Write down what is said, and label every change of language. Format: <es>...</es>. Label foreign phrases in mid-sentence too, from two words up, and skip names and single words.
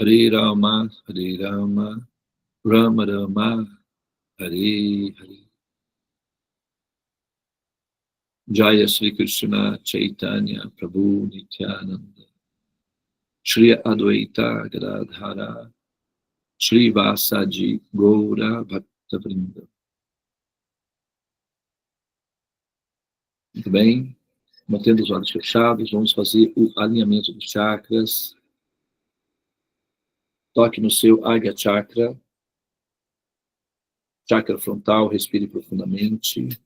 <sa>Hare Rama, Rama Rama, Hare Hare. Jaya Sri Krishna Chaitanya Prabhu Nityananda, Shri Advaita Gadadhara, Shri Vasaji Gaura Bhaktavrinda.</sa> <pt>Muito bem, mantendo os olhos fechados, vamos fazer o alinhamento dos chakras. Toque no seu</pt> <sa>Agya Chakra,</sa> <pt>chakra frontal, respire profundamente.</pt>